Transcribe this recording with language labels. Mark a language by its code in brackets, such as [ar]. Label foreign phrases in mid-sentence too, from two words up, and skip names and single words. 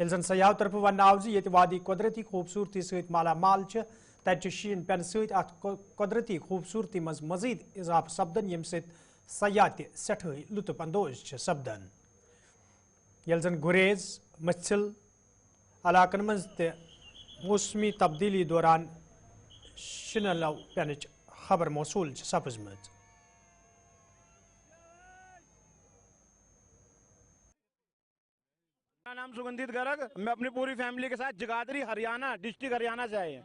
[ks] यह जन सयाह तरफ वन आव ये वादी कुदरती खूबसूरती सत माला माल तत शीन पेन सत कुदरती खूबसूरती मज मजीद इजाफ सपदन यम सयाह तठे लुत्फ अंदोज सपदन। यल जन गुरेज मछिल इलाकन मज मौसमी तब्दीली दौरान शिनलव पेन खबर मौसूल सपजम। [hi] मेरा नाम सुगंधित गर्ग, मैं अपनी पूरी फैमिली के साथ जगाधरी हरियाणा डिस्ट्रिक्ट हरियाणा से आए हैं।